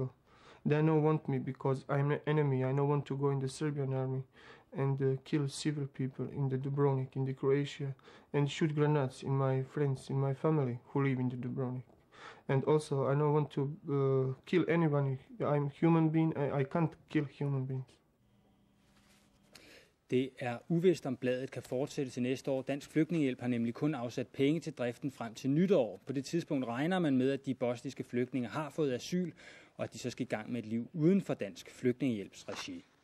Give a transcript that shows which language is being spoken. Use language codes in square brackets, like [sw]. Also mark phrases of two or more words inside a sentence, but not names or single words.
[en] They don't want me because I'm an enemy. I don't want to go in the Serbian army and kill civil people in the Dubrovnik, in the Croatia, and shoot grenades in my friends, in my family who live in the Dubrovnik. And also, I don't want to kill anyone. I'm a human being. I can't kill human beings. [da] Det er uvist, om bladet kan fortsætte til næste år. Dansk Flygtningehjælp har nemlig kun afsat penge til driften frem til nytår. På det tidspunkt regner man med, at de bosniske flygtninge har fået asyl, og at de så skal i gang med et liv uden for Dansk Flygtningehjælps regi.